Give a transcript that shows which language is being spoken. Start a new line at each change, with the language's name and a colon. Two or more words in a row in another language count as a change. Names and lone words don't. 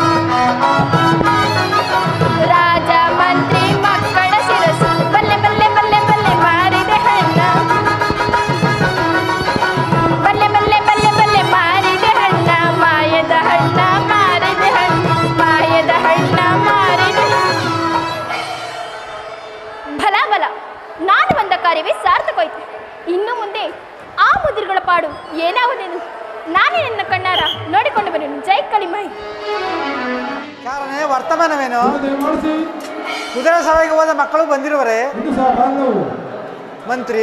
Kannada: ರಾಜ ಮಂತ್ರಿ ಮಕ್ಕಳ ಶಿರಸು, ಬಲ್ಲೆ ಬಲ್ಲೆ ಬಲ್ಲೆ ಬಲ್ಲೆ ಮಾರಿದೆ ಹಣ್ಣ, ಬಲ್ಲೆ ಬಲ್ಲೆ ಬಲ್ಲೆ ಬಲ್ಲೆ ಮಾರಿದೆ ಹಣ್ಣ, ಮಾಯದ ಹಣ್ಣ ಮಾರಿದೆ ಹಣ್ಣ, ಮಾಯದ ಹಣ್ಣ ಮಾರಿದೆ. ಬಲ ಬಲ, ನಾನು ಬಂದ ಕಾರ್ಯವೇ ಸಾರ್ಥಕವಾಯಿತು. ಇನ್ನು ಮುಂದೆ ಆ ಮುದ್ರೆಗಳ ಪಾಡು ಏನಾಗುವುದೇನು ನಾನೇ ನನ್ನ ಕಣ್ಣಾರ ನೋಡಿಕೊಂಡು ಬನ್ನಿ. ಜೈ ಕಳಿಮಾಯಿ. ಕಾರಣ ವರ್ತಮಾನವೇನು? ಕುದುರೆ ಸವಾರಿಗೆ ಹೋದ ಮಕ್ಕಳು ಬಂದಿರುವರೆ ಮಂತ್ರಿ